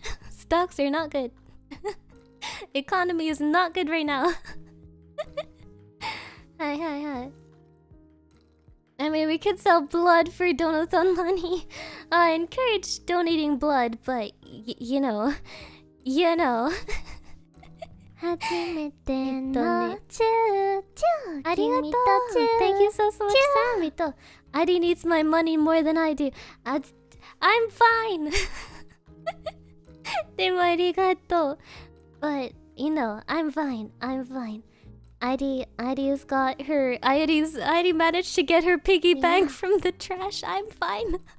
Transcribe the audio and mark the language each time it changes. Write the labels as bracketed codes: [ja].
[en] Stocks are not good. Economy is not good right now. Hi. I mean, we could sell blood for donathon money. I encourage donating blood, but you know. [ja] 初めてのチューチューありがとう [en] Thank you so much, Samito. Airi needs my money more than I do. I'm fine. [ja] でもありがとう [en] But, you know, I'm fine. Airi's got her... Airi managed to get her piggy bank from the trash. I'm fine.